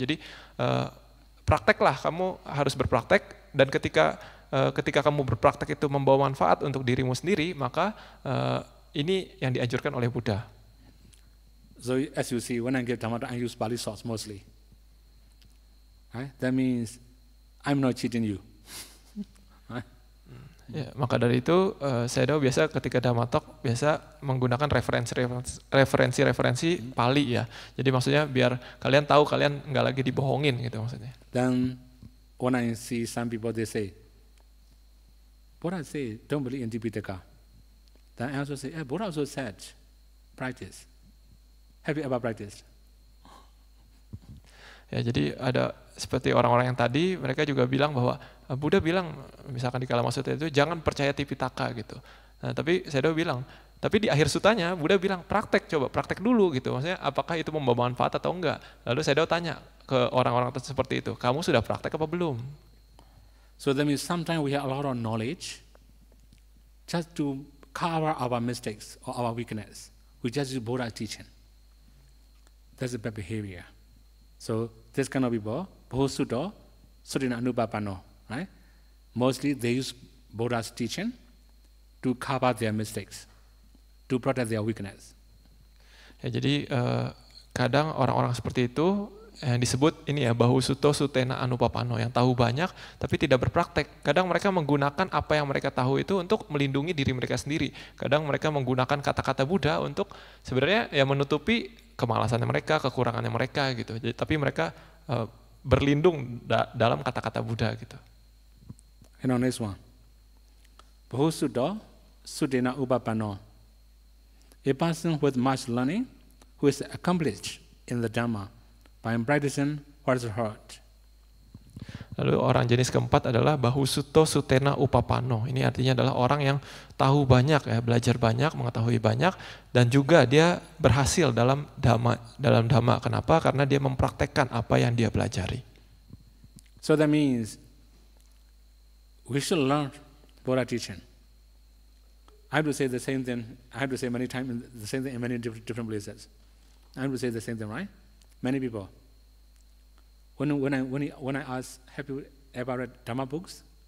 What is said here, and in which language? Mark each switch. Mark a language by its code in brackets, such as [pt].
[id] Jadi prakteklah, kamu harus berpraktek, dan ketika kamu berpraktek itu membawa manfaat untuk dirimu sendiri, maka ini yang dianjurkan oleh Buddha. [en] So as you see, when I give Dhamma, I use Pali source mostly. Right? That means I'm not cheating you. Right? [id] Ya, maka dari itu saya biasa ketika Dhamma Talk biasa menggunakan referensi Pali ya. Jadi maksudnya biar kalian tahu kalian nggak lagi dibohongin gitu maksudnya. [en] Then when I see some people, they say, Buddha say don't believe in Tipitaka. Then I also say, Buddha also said practice. Have you ever practiced? [id] Ya, jadi ada seperti orang-orang yang tadi, mereka juga bilang bahwa Buddha bilang misalkan di Kalama Sutta itu jangan percaya Tipitaka gitu. Nah, tapi saya bilang, tapi di akhir sutanya Buddha bilang praktek dulu gitu. Maksudnya apakah itu membawa manfaat atau enggak? Lalu saya tanya ke orang-orang seperti itu, kamu sudah praktek apa belum? [en] So that means sometimes we have a lot of knowledge just to cover our mistakes or our weakness. We just use Buddha's teaching. That's a bad behavior. So this kind of people, [pi] Bhosutta, Sudina Anupapano, [en] right? Mostly they use Buddha's teaching to cover their mistakes, to protect their weakness. [id] Ya, jadi kadang orang-orang seperti itu yang disebut ini ya [pi] Bahusutto Sutena Anupapano, [id] yang tahu banyak tapi tidak berpraktek. Kadang mereka menggunakan apa yang mereka tahu itu untuk melindungi diri mereka sendiri. Kadang mereka menggunakan kata-kata Buddha untuk sebenarnya ya menutupi kemalasannya mereka, kekurangannya mereka gitu. Jadi, tapi mereka berlindung dalam kata-kata Buddha gitu. [en] And on this one, [pi] Bahusutta Sudena Upapano, [en] a person with much learning who is accomplished in the Dhamma by practicing what is heard. [id] Lalu orang jenis keempat adalah [pi] Bahusutto Sutena Upapano. [id] Ini artinya adalah orang yang tahu banyak ya, belajar banyak, mengetahui banyak, dan juga dia berhasil dalam dhamma. Kenapa? Karena dia mempraktekkan apa yang dia pelajari. [en] So that means we should learn Buddha teaching. I have to say the same thing. I have to say many times the same thing in many different places. I have to say the same thing, right? Many people. When I ask, have you ever read Dhamma books?